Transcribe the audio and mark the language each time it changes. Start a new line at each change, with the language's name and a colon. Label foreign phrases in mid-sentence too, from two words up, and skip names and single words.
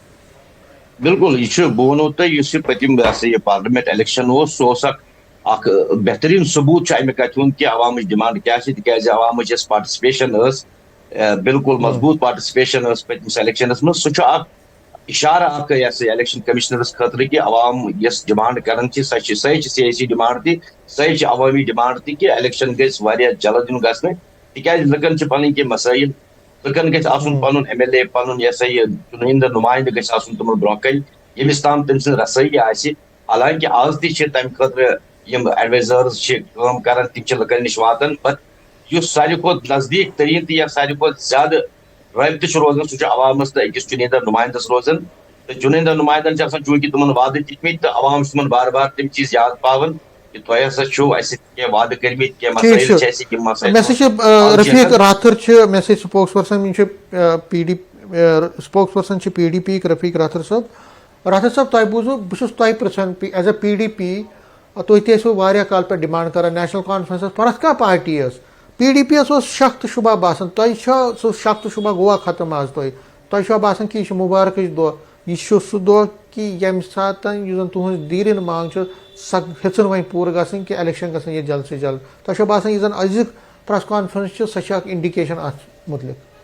Kashmiri: بالکل یہ بہ ونو تہ اس پتم یہ
English: parliament election
Kashmiri: سہ اخ بہترین ثبوت امہ کتھ ہند کہ عوامچ ڈمانڈ کیا تاز عوامچ یس پارٹسپیشن بالکل مضبوط پارٹسپیشن پتمس الیکشنس مز سہ اشارہ اخ الیکشن کمشنرس خاطر کہ عوام یس ڈمانڈ کران سہ سیاسی ڈمانڈ تہ سہ عوامی ڈمانڈ تہ کہ الیکشن گھس جلد دن گھنہ تاز لکن پن کی مسائل لکن گھس آسن پن ایم ایل اے پن یہ سا یہ چنندہ نمائندہ گھس آسن تمن برو کن یمس تام تم سن رسائی آسہ حالانکہ آز تہ تمہ خاطر یم ایڈوائزرز کام کران تم لکن نش واتان بٹ اس ساروی کھت نزدیک ترین تہ ساروی کھت زیادہ رابطہ روزان سہ عوامس تو أکس چنندہ نمائندس روزان تو چنندہ نمائندن چونکہ تمن وعدہ دتمت تو عوام تمن بار بار تم چیز یاد پاون کہ تہ ہسا چھو اس وعدہ کرمت کی مسائل مےٚ سۭتۍ چھِ رفیق راتھر چھِ مےٚ سۭتۍ
English: spokes person
Kashmiri: یِم چھِ پی ڈی
English: spokes person
Kashmiri: چھِ پی ڈی پی یِکۍ رفیق راتھر صٲب راتھر صٲب تۄہہِ بوٗزوٕ بہٕ چھُس تۄہہِ پرٛژھان
English: as a
Kashmiri: پی ڈی پی تُہۍ تہِ ٲسوٕ واریاہ کال پٮ۪ٹھ ڈِمانڈ کران نیشنل کانفرنسس پرٛٮ۪تھ کانٛہہ پارٹی ٲس پی ڈی پی یس اوس شک تہٕ شُبہ باسان تۄہہِ چھا سُہ شک تہٕ شُبہ گوٚوا ختم آز تۄہہِ چھوا باسان کہِ یہِ چھُ مُبارکٕچ دۄہ یہِ چھُ سُہ دۄہ کہِ ییٚمہِ ساتہٕ یُس زن تُہنٛز دیٖرِن منٛگ چھِ سۄ ہیٚژٕن وۄنۍ پوٗرٕ گژھٕنۍ کہِ الیکشن گژھن ییٚتہِ جلد سے جلد تۄہہِ چھو باسان یُس زن أزیُک
English: press conference
Kashmiri: چھِ سۄ چھِ اکھ انڈِکیشن اتھ مُتعلق